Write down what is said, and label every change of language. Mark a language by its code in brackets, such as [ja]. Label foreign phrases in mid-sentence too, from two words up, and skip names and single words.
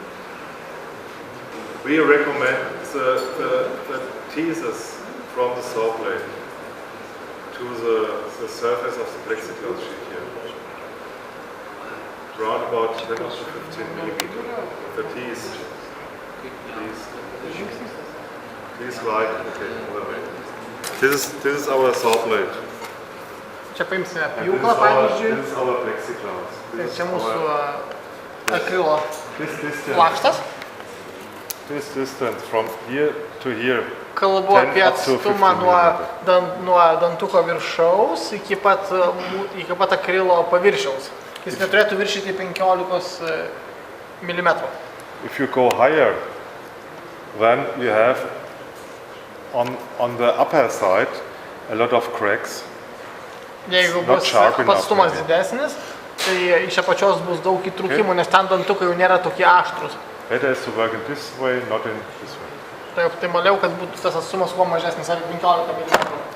[en] We recommend the teethers from the saw blade to the surface of the plexiglass sheet here. Around about 10 to 15 millimeter. The teeth. These like, okay, other way. This is our saw blade. [lt] Čia paimsime pjūklą, pavyzdžiui. [en] This is our plexiglass. [lt] Ir čia mūsų akrilo plakštas. [en] This distance from here to here. [lt] Kalbu apie atstumą nuo dantuko viršaus iki pat akrilo paviršiaus. Jis neturėtų viršyti 15 mm. [en] If you go higher, then you have on the upper side a lot of cracks. [lt] Jeigu bus atstumas didesnis, tai iš apačios bus daug įtrūkimų, nes ten dantukai jau nėra tokie aštrus. [en] Better is to work in this way, not in this way. [lt] Tai optimaliau, kad būtų tas atstumas kuo mažesnis, ar 15 mm.